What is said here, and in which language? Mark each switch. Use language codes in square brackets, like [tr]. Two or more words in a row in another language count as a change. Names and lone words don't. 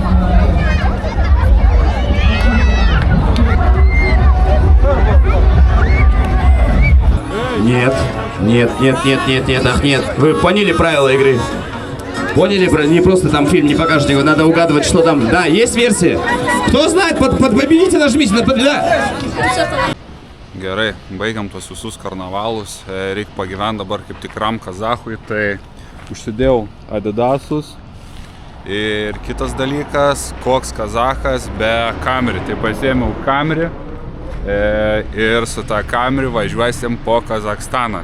[ru] Нет. Вы поняли правила игры? Поняли? Не просто там фильм не покажете, его надо угадывать, что там. Да, есть версия. Кто знает, подбобините, нажмите на да. [lt] Gerai, baigiam tos visus karnavalus. Reikia pagyventi dabar kaip tikram kazachui, tai užsidėjau Adidasus. Ir kitas dalykas, koks kazachas be kamerį. Tai pasiėmiau kamerį ir su tą kamerį važiuosim po Kazakstaną.